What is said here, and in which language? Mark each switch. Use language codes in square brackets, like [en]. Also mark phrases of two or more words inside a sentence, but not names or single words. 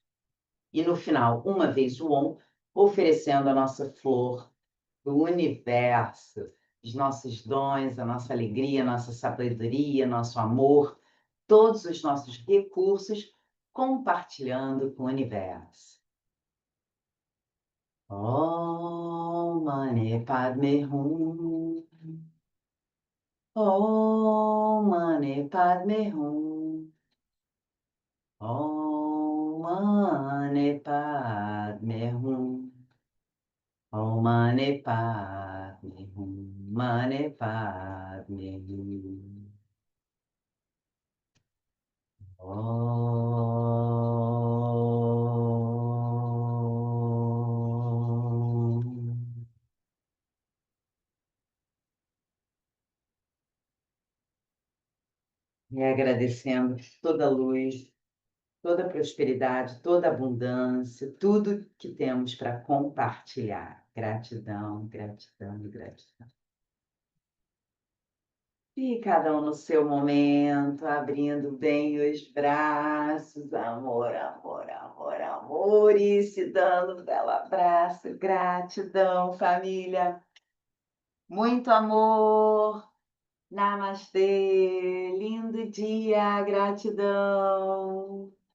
[pt] E no final, uma vez o Om, oferecendo a nossa flor do universo, os nossos dons, a nossa alegria, a nossa sabedoria, nosso amor, todos os nossos recursos, compartilhando com o universo. [sa] ॐ मणि पद्मे हूँ. ॐ मणि पद्मे हूँ. ॐ मणि पद्मे हूँ. ॐ मणि पद्मे हूँ. मणि पद्मे हूँ। ॐ. [pt] E agradecendo toda a luz, toda a prosperidade, toda a abundância, tudo que temos para compartilhar. Gratidão, gratidão, gratidão. E cada um no seu momento, abrindo bem os braços, amor, amor, amor, amor, e se dando um belo abraço, gratidão, família, muito amor, namastê, lindo dia, gratidão.